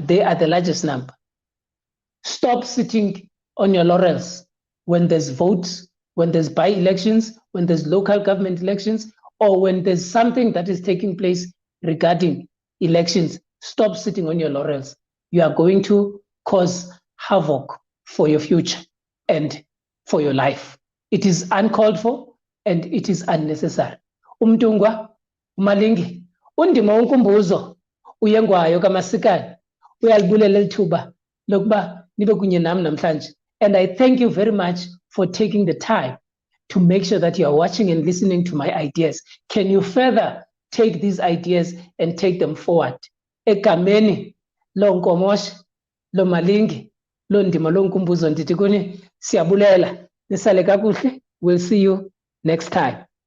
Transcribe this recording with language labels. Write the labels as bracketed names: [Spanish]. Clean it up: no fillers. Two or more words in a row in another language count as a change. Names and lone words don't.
[English] They are the largest number. Stop sitting on your laurels when there's votes, when there's by-elections, when there's local government elections, or when there's something that is taking place regarding elections. Stop sitting on your laurels. You are going to cause havoc for your future and for your life. It is uncalled for and it is unnecessary. [Xhosa] Umtungwa, Malingi, undima unkumbuzo, uyengwayo kamasikani, uyalibulela lithuba lokuba nibe kunye nami namhlanje. [English] And I thank you very much for taking the time to make sure that you are watching and listening to my ideas. Can you further take these ideas and take them forward? [Xhosa] Egameni lo Nkomoshi, lo Malingi, lo Ndima lo Nkumbuzo ndithi kuni siyabulela nisale kakuhle. [English] We'll see you next time.